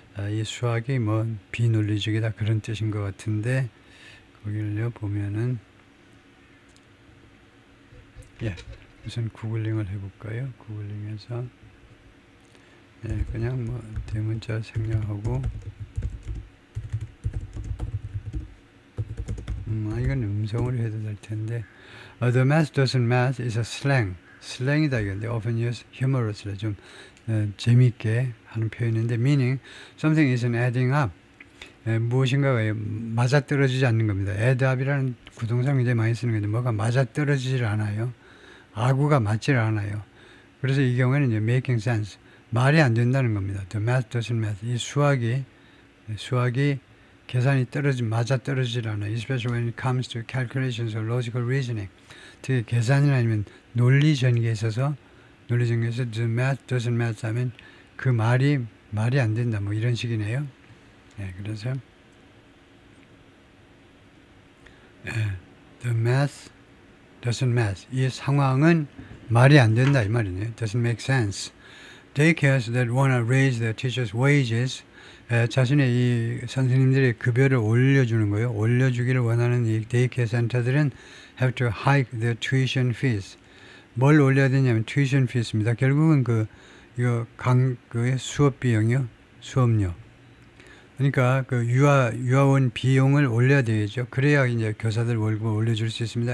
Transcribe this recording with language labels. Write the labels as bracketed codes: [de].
[ko] 이 수학이 비논리적이다 그런 뜻인 것 같은데 거기를요 보면은 우선 구글링을 해볼까요? 구글링해서 그냥 대문자 생략하고 이건 음성으로 해도 될 텐데 [en] The math doesn't math is a slang. [ko] 슬랭이다 이건데 [en] often used humorously [ko] 좀 재미있게 하는 표현인데 [en] meaning something isn't adding up. [ko] 무엇인가가 맞아떨어지지 않는 겁니다. add up이라는 구동사 굉장히 많이 쓰는 건데 뭐가 맞아떨어지질 않아요. 아구가 맞질 않아요. 그래서 이 경우에는 이제 [en] making sense. [ko] 말이 안 된다는 겁니다. [en] The math doesn't math. [ko] 이 수학이 계산이 맞아떨어지질 않아요. [en] Especially when it comes to calculations or logical reasoning. [ko] 특히 계산이나 아니면 논리 전개에 있어서 [en] the math doesn't math [ko] 하면 그 말이 안 된다. 이런 식이네요. 그래서 [en] the math doesn't math. [ko] 이 상황은 말이 안 된다 이 말이네요. [en] Doesn't make sense. Daycares that want to raise their teachers' wages. [ko] 자신의 이 선생님들의 급여를 올려주는 거예요. 올려주기를 원하는 이 데이케어 센터들은 [en] have to hike their tuition fees. [ko] 뭘 올려야 되냐면 tuition fees입니다. 결국은 이거 수업 비용이요. 수업료. 그러니까 유아원 비용을 올려야 되겠죠. 그래야 이제 교사들 월급을 올려줄 수 있습니다.